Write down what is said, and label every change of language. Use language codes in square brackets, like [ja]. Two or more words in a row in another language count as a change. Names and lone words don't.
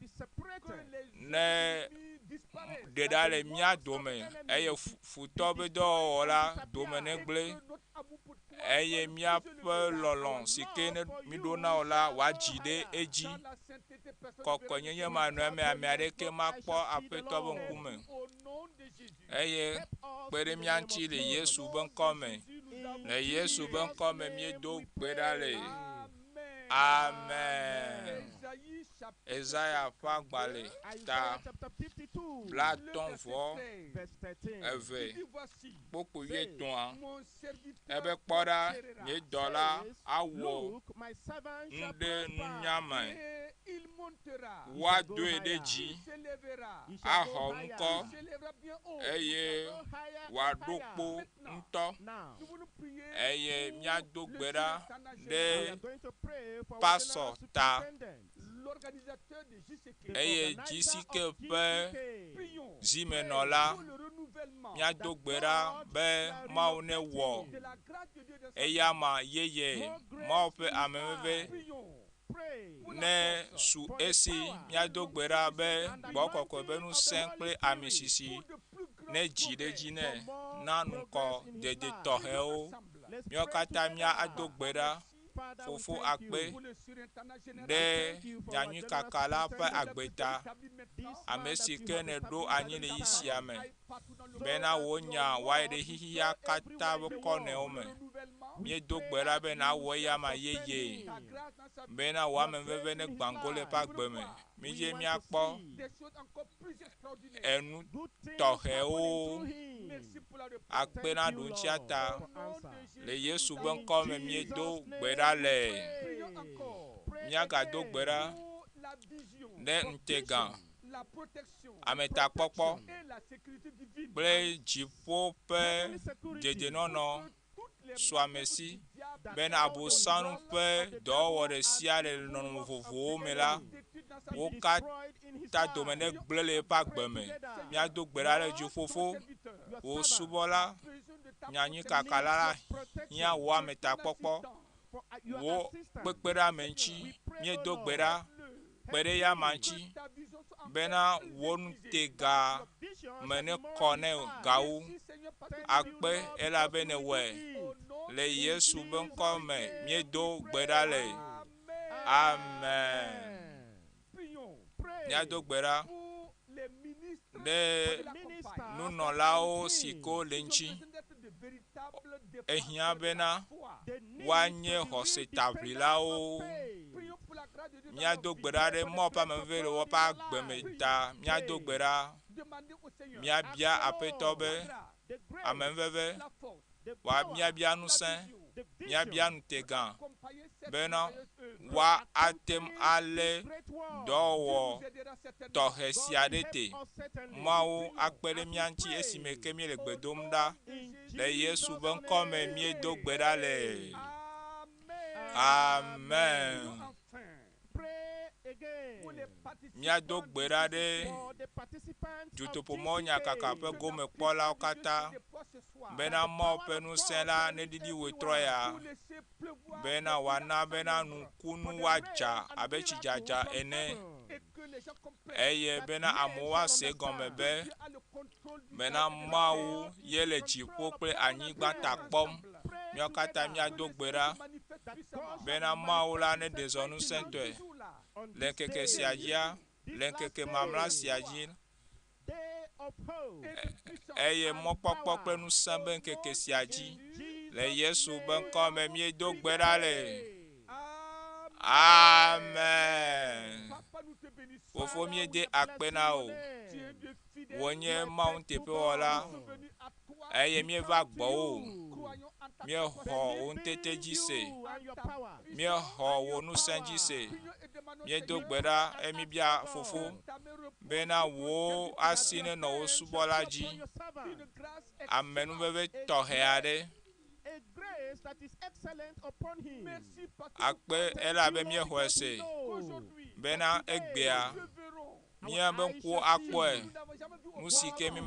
[ee] ne ɖe ɖa le mía dome eye futɔ be dɔwɔwɔ la dome ne gblẽ eye míaƒe lɔlɔ̃ si ke ne mi ɖo na wo la wòadzi ɖe edzi. Kɔkɔenyenye manɔe ame aɖeke makpɔ Aƒetɔ be ŋkume eye kpe ɖe mía ŋuti le Yesu be ŋkɔ me Le Yesu be ŋkɔ me miedo gbe ɖa le. Amen. Amen. [fr] Ésaïe chapitre [ee] Isaiah ƒe agbalẽ ta [en] chapter 52, [ee] blatɔ̃ vɔ [en] verse 13. [ee] eve [fr] dit voici [ee] kpokpo wuietɔ̃a [fr] mon serviteur [ee] ebe kpɔ ɖa nye dɔla awɔ [en] Look, my servant shall [ee] ŋɖe [en] prosper. [ee] nunyame [fr] et il montera, [ee] woadoe ɖe dzi [fr] il s'élèvera, [en] He shall go [ee] axɔ [en] higher. [ee] ŋkɔ [fr] il s'élèvera bien haut. [ee] eye [en] Go higher and [ee] wòaɖo [en] higher. [ee] kpo ŋutɔ [en] Now, [fr] Nous voulons prier [ee] eye [fr] pour [ee] míado le gbe ɖa Sénégal [en] we ɖe are going to pray for our Pastor general [ee] ta. [en] superintendent. [fr] l'organisateur de JCK. [en] The [ee] eye [en] organizer GCK of [ee] ƒe [en] GCK. [fr] Prions [ee] zimenɔla [fr] pour le renouvellement [ee] míado gbe ɖa be Mawu ne wɔ [fr] de la grâce de Dieu dans sa [ee] eya ma yeye Mawu ƒe ameveve [fr] Prions [en] Pray [ee] ne su esi míado gbe ɖa be gbɔ kɔkɔe be ŋusẽ kple amesisi [fr] pour de plus grands [ee] ne dzi ɖe dzi nɛ na nukɔ dede tɔxɛwo [en] Let's [ee] míawo [en] pray [ee] katã [en] together. [ee] míado gbe ɖa [en] Father, we [ee] Fofo [en] thank [ee] akpe [en] you. [fr] pour le surintendant général. [ee] ɖe nyanyui kaka la ƒe agbeta [en] This [ee] ame [en] man [ee] si [en] that [ee] ke [en] you [ee] ne [en] have [ee] ɖo [en] established [ee] anyi le [en] as a [ee] yi sia me [fr] Partout dans le [ee] bena wonya wae ɖe xixia katã be kɔnewo me [fr] renouvellement, [ee] míedo gbe ɖa be na wɔ eya ma yeye [fr] ta grâce dans sa vie, [ee] bena wɔ ameveve ne gbãgo le eƒe agbe me mídze míakpɔ [fr] des choses encore plus extraordinaires. [ee] enu [en] good things [ee] tɔxɛwo [en] happening through him. [fr] Merci pour la réponse. [ee] akpe na [en] Thank [ee] ɖo [en] you, [ee] ŋutia [en] Lord, [ee] ta [en] for answer. [ee] le Yesu be [en] In [ee] ŋkɔ me [en] Jesus' [ee] míedo [en] name [ee] gbe ɖa [en] we [ee] le [fr] Prions [en] pray. [fr] encore [en] Pray [ee] míagado [en] again. [ee] gbe ɖa [fr] pour la vision, [ee] ɖe ŋutegã [fr] la protection [ee] ametakpɔkpɔ [fr] et la sécurité divine. [ee] kple dziƒo ƒe [en] Heavenly security. [ee] dedienɔnɔ [fr] Toutes les [ee] su ame si [fr] diables [ee] bena abosanu ƒe dɔwɔwɔ ɖe sia ɖe le nɔnɔme vovovowo me la [fr] détruites dans sa [ee] wo [fr] vie. [en] Destroyed in his [ee] katã [en] life. [ee] dome ne gblẽ le eƒe agbe me míado gbe ɖa ɖe dziƒoƒo [fr] Serviteur, [ee] wo subɔla [fr] besoin de ta [ee] nyanyui [fr] protection. [ee] kaka la la [en] Protection. [ee] hiã wo ametakpɔkpɔ [en] For your [ee] wo [en] assistance. [ee] kpekpeɖeame ŋuti míedo gbe ɖa kpe ɖe ya ma ŋuti [fr] Ta vision soit encore [ee] bena [fr] plus [ee] wo [fr] précisée. [ee] nutega [en] Vision [ee] me ne [en] shall be more [ee] kɔ ne [en] defined. [ee] gawu [fr] Merci, Seigneur, parce que [en] Thank you, [ee] akpe [en] Lord, [ee] elabene [en] because [ee] wɔe [en] you [fr] au [en] did. [fr] nom [ee] le Yesu be ŋkɔ me míedo gbe ɖa le Amen. amen [fr] Prions [en] Pray [ee] míado gbe ɖa [fr] pour les ministres [ee] ɖe [fr] de la [en] Minister [fr] campagne. [ee] nunɔlawo si ko le [fr] Ils ont [ee] ŋuti [fr] besoin d'être de véritables [ee] ehiã [fr] défenseurs de [ee] bena [fr] la foi. [en] They need [ee] woanye [en] to be real [ee] xɔsetaʋlilawo [en] defenders of faith. [fr] Prions pour la grâce de Dieu dans [ee] míado [fr] nos [ee] gbe [fr] vies. [ee] ɖa ɖe mɔ ƒe ameveve le woƒe agbe me ta míado gbe ɖa [fr] Demandez au Seigneur [ee] míabia aƒetɔ be [fr] la grâce, [en] The grace, [ee] ameveve [fr] la force, [en] the wa power, [ee] míabia [fr] la [ee] ŋusẽ [fr] vision [en] the [ee] míabia [en] vision, [ee] nutegã [fr] accompagner cette [ee] bena [fr] merveilleuse œuvre. wa atem alé [en] great work. [ee] dɔwɔwɔ [fr] Dieu nous aidera certainement. [ee] tɔxɛ [en] God [ee] sia [en] will [ee] ɖe [en] help [ee] te [en] us certainly. [ee] Mawu akpe ɖe mía ŋuti esime ke míele gbe dom ɖa [en] In [ee] le Yesu [en] Jesus' [ee] be ŋkɔ me [en] name. [ee] míedo gbe ɖa le Amen. amen [fr] Enfin, [en] Pray again. [fr] pour les participants [ee] míado gbe ɖa ɖe [en] For the participants of [ee] dzotoƒomɔ [en] GCK. [ee] nyakaka ƒe gomekpɔlawo katã bena Mawu ƒe ŋusẽ la neɖiɖi wòtrɔ ya bena wòana bena nukunu woadza abe tsidzadza ene eye bena amewo woase gɔme be bena Mawu ye le dziƒo kple anyigba ta kpɔm míawo katã míado gbe ɖa bena Mawu la ne ɖe zɔ ŋusẽtɔe le ŋkeke sia dzia le ŋkeke mamlã sia dzi [en] Day of hope. [ee] eye mɔkpɔkpɔ kple ŋusẽ be ŋkeke sia dzi le Yesu be ŋkɔ me míedo gbe ɖa le amen fofo míede akpe na o wònye Mawu teƒewɔla eye míeva gbɔwò míexɔ wò ŋutete dzi se [en] And your power. [ee] míexɔ wò ŋusẽ dzi se míedo gbe ɖa eye míbia fofo bena wò asi nenɔ wò subɔla dzi [en] Your servant. [ee] amenuveve tɔxɛ aɖe [en] A grace that is excellent upon him. [ee] akpe elabe míexɔe se bena egbea míabe ŋkuwo akpɔe nu si ke mí